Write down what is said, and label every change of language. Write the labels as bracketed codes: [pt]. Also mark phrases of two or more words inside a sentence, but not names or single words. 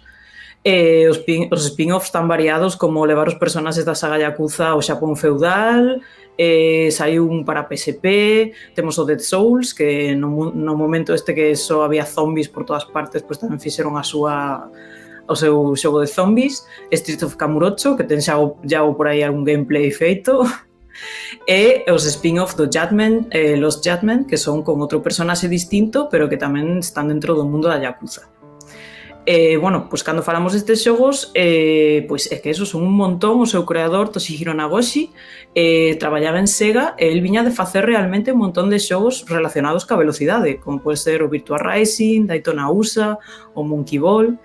[gl] Os spin-offs tan variados como levar os personaxes da saga Yakuza ao Xapón feudal, saiu un para PSP, temos o Dead Souls, que no momento este que só había zombies por todas partes, pois tamén fixeron a súa o seu xogo de zombies, Streets of Kamurocho, que ten xa por aí algún gameplay feito, e os spin-off do Judgment, los Judgment, que son con outro personaxe distinto, pero que tamén están dentro do mundo da Yakuza. Bueno, pois cando falamos destes xogos, pois é que eso son un montón. O seu creador, Toshihiro Nagoshi, traballaba en Sega e el viña de facer realmente un montón de xogos relacionados ca velocidade, como pode ser o Virtua Racing, Daytona USA, o Monkey Ball.